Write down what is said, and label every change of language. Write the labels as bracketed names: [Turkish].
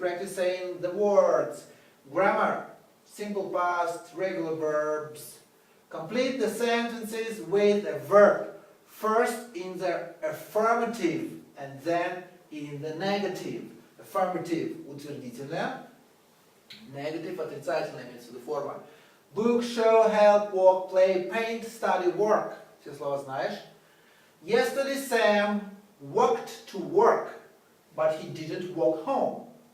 [English] Practice saying the words. Grammar, simple past, regular verbs. Complete the sentences with a verb. First in the affirmative and then in the negative. [Russian] Affirmative – утвердительная, negative – отрицательная, имеется в виду форма. [English] Book, show, help, walk, play, paint, study, work. [Russian] Все слова знаешь. [English] Yesterday Sam walked to work, but he didn't walk home.